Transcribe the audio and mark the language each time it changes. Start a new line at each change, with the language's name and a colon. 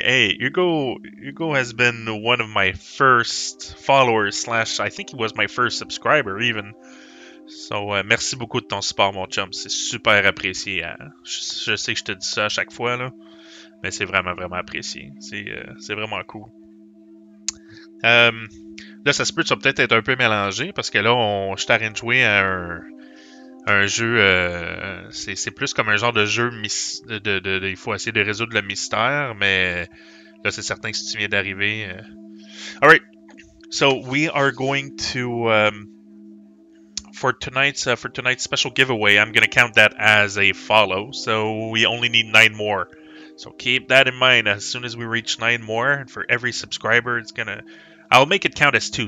English: Hey, Hugo has been one of my first followers slash I think he was my first subscriber even.
French: So, merci beaucoup de ton support, mon chum. C'est super apprécié. Hein? Je sais que je te dis ça à chaque fois, là, mais c'est vraiment, vraiment apprécié. C'est vraiment cool. Là, ça se peut que ça va peut-être être un peu mélangé parce que là, je t'arrête de jouer à un jeu. C'est plus comme un genre de jeu. Il faut essayer de résoudre le mystère, mais là, c'est certain que si tu viens d'arriver.
English: Alright, so we are going to. For tonight's special giveaway, I'm gonna count that as a follow. So we only need 9 more. So keep that in mind. As soon as we reach 9 more, and for every subscriber, I'll make it count as 2.